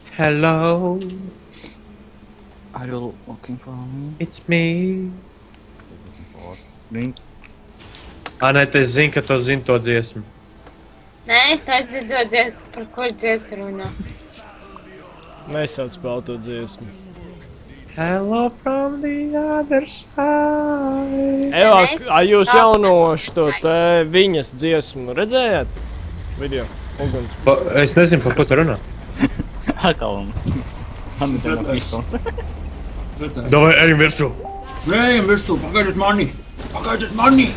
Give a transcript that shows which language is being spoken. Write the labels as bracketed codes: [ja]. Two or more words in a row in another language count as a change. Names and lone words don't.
[en] Hello, Are you looking for me? it's me. Looking for drink? [lv] Anēt, es zinu, ka tu zini to dziesmu. Nē, es nezinu, par ko dziesmu runā. Nesauc vēl to dziesmu. [en] Hello from the other side. [lv] Eva, Mēs- jūs jauno šo te viņas dziesmu redzējāt? Video. Uguns. Es nezinu, par ko tu runā. Atkal man ir tema pistols. Davai, ejam virsū. Ejam virsū, pagaidiet mani! Pagaidiet mani!